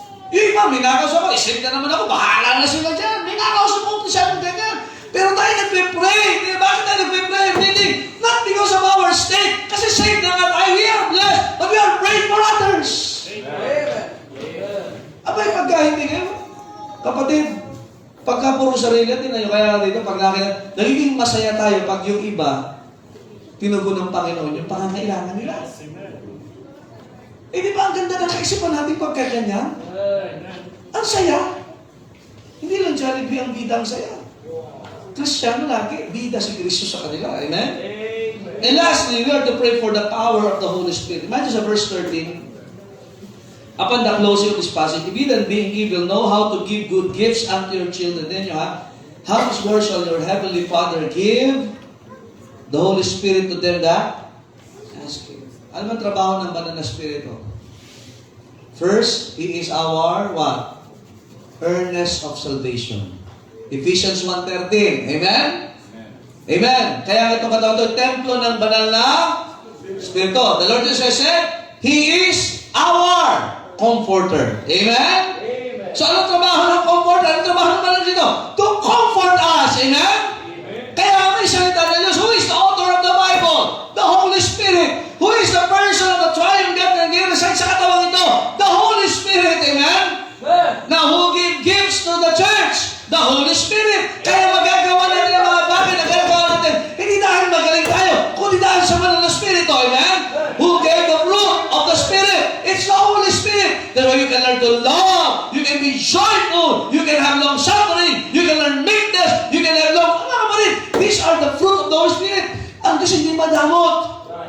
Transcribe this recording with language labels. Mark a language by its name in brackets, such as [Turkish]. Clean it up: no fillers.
[Filipino] Yung iba, minakaw sa ako, isip na naman ako, bahala na sila dyan. Minakaw sa ako, siya ng ganyan. Pero tayo nagpe-pray. Bakit tayo nagpe-pray? [English] Meaning, not because of our state. [Filipino] Kasi saved na nga tayo, [English] we are blessed, but we are praying for others. Amen. [Filipino] Abay, pagka hindi kayo, kapatid, Pagka puro sarili natin, kaya dito, pag nakita, nagiging masaya tayo pag yung iba, tinugon ng Panginoon yung pangangailangan nila. Eh, di ba ang ganda ng kaisipan natin pagkaganyan? Ang saya. Hindi lang Jollibee ang bida ang saya. Kristiyano lagi, bida si Kristo sa kanila. Amen? [English] And lastly, we are to pray for the power of the Holy Spirit. Imagine sa verse 13, upon the closing of this passage, if you then being evil know how to give good gifts unto your children, then you have, how much more shall your heavenly Father give the Holy Spirit to them that ask Him? [Filipino] Ano ang trabaho ng banal na Espiritu? [English] First, He is our what? Earnest of salvation. Ephesians 1:13. Amen? Amen. [Filipino] Kaya itong katawag ito, templo ng banal na Espiritu. [English] The Lord Jesus said, He is our comforter. Amen? Amen. [Filipino] So, anong trabaho ng comforter? Anong trabaho ng banal dito? [English] To comfort us. Amen? [Filipino] Kaya may salita ng Diyos, [English] who is the author of the Bible? The Holy Spirit. Who is the person of the triune God [Filipino] na nag-reside sa katawang ito? [English] The Holy Spirit. Amen? Now, who gives to the church? The Holy Spirit. [Filipino] Kaya magagawa natin ang mga bagay na ginagawa natin. Hindi dahil magaling tayo, kundi dahil sa banal na Espiritu. Amen? [English] Who gave the fruit of the Spirit? It's the Holy Spirit. That's why you can learn to love. You can be joyful. You can have long suffering. You can learn meekness. You can have long... [Filipino] Mga kapatid, [English] these are the fruit of the Holy Spirit. [Filipino] Ang kasi hindi madamot.